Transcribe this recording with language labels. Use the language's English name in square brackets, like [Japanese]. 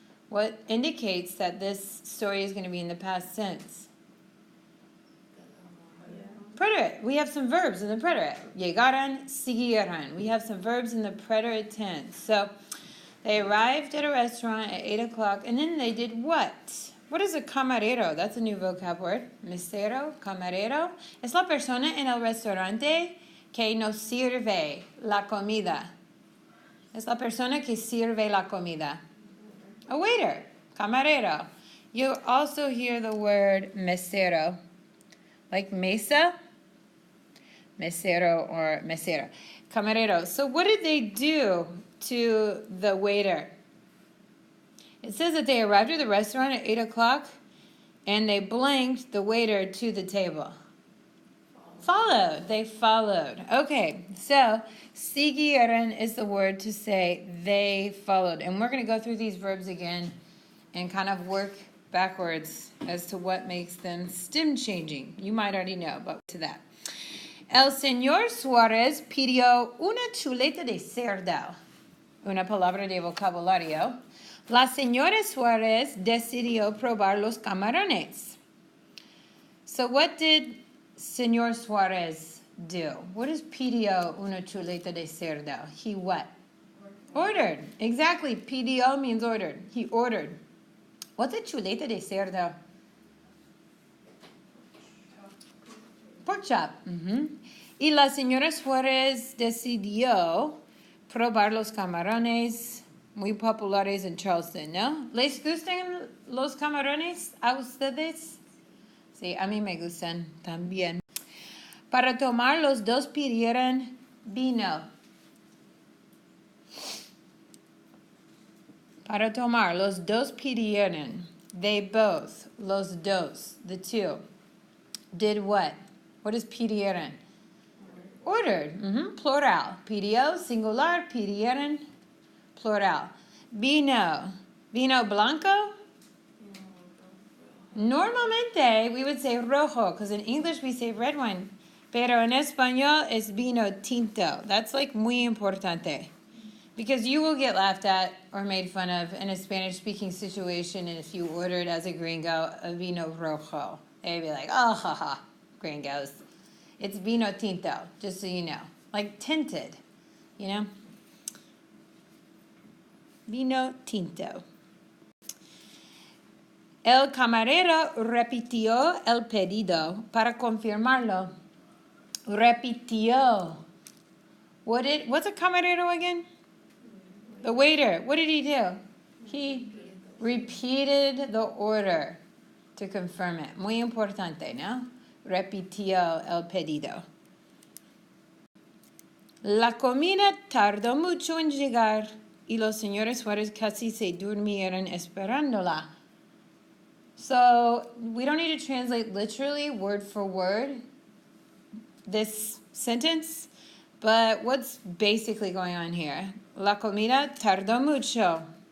[English] What indicates that this story is going to be in the past tense? Preterit. We have some verbs in the preterit. [Spanish] Llegaron, siguieron. [English] We have some verbs in the preterit tense. So they arrived at a restaurant at 8 o'clock, and then they did what? What is a camarero? That's a new vocab word. [Spanish] Mesero, camarero. Es la persona en el restaurante que nos sirve la comida. Es la persona que sirve la comida. [English] A waiter, camarero. You also hear the word mesero, like mesa, mesero or mesera. Camarero. So what did they do to the waiter? It says that they arrived at the restaurant at 8 o'clock and they blanked the waiter to the table. Followed. They followed. Okay, so siguieron is the word to say they followed. And we're going to go through these verbs again and kind of work backwards as to what makes them stem changing. You might already know, but to that. [Spanish] El señor Suárez pidió una chuleta de cerdo, una palabra de vocabulario. La señora Suárez decidió probar los camarones. [English] So what did Señor Suárez do? What is [Spanish] pidió una chuleta de cerdo? [English] He what? Ordered. Exactly. Pidió means ordered. He ordered. What's a chuleta de cerdo? Pork chop. [Spanish] Y la señora Suárez decidió probar los camarones muy populares en Charleston, ¿no? ¿Les gustan los camarones a ustedes? Sí, a mí me gustan también. Para tomar, los dos pidieron vino. Para tomar, los dos pidieron. [English] They both, [Spanish] los dos, [English] the two, did what? What is pidieron? Ordered. Plural. [Spanish] Pidió, singular, pidieron, plural. Vino. Vino blanco? Normalmente, [English] we would say rojo, because in English we say red wine. [Spanish] Pero en español es vino tinto. [English] That's like [Spanish] muy importante. [English] Because you will get laughed at or made fun of in a Spanish-speaking situation if you ordered as a gringo a [Spanish] vino rojo. [English] They'd be like, oh, haha, gringos. It's [Spanish] vino tinto, [English] just so you know. Like tinted, you know? [Spanish] Vino tinto. El camarero repitió el pedido para confirmarlo. [English] Repitió. What's a camarero again? The waiter. What did he do? He repeated the order to confirm it. [Spanish] Muy importante, ¿no? Repitió el pedido. La comida tardó mucho en llegar y los señores Suárez casi se durmieron esperándola. [English] So we don't need to translate literally word for word this sentence, but what's basically going on here? [Spanish] La comida tardó mucho.